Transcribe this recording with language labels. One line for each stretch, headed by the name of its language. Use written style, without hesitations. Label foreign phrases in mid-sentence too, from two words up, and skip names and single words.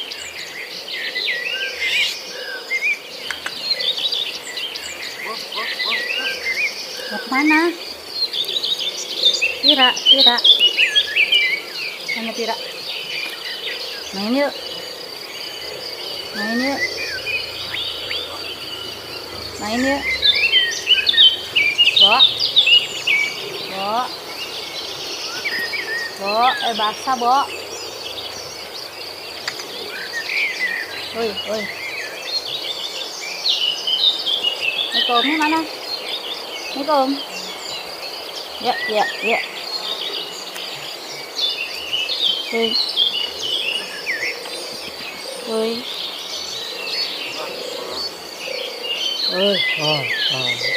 Indonesian: Mau kemana? Tira, Tira. Mana Tira? Main yuk. Main yuk. Main yuk. Bo. Bo. Bo, basah, Bo. Woi, woi. Assalamualaikum, mana? Assalamualaikum. Ya, ya, ya. Woi. Woi. Woi, oh, oh.